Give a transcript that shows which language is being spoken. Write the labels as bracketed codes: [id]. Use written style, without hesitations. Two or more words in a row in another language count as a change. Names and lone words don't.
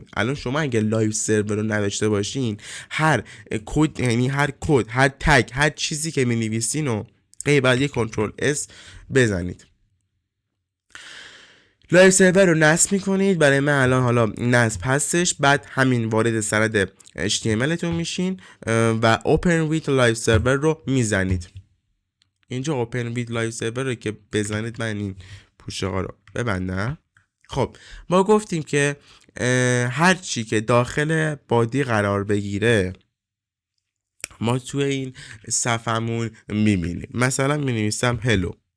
[fa] الان شما اگه [en] live server [fa] رو نداشته باشین، هر کد، یعنی هر کد، هر تگ، هر چیزی که می‌نویسین رو بعد یه کنترل اس بزنید. [en] live server [fa] رو نصب میکنید. برای من الان حالا نصب هستش. بعد همین وارد سند HTML تون میشین و [en] open with live server [fa] رو میزنید. اینجا [en] open with live server [fa] رو که بزنید، من این پوشه ها رو ببندم. خب ما گفتیم که هر چی که داخل بادی قرار بگیره ما توی این صفحمون میبینیم. مثلا مینویسم هلو.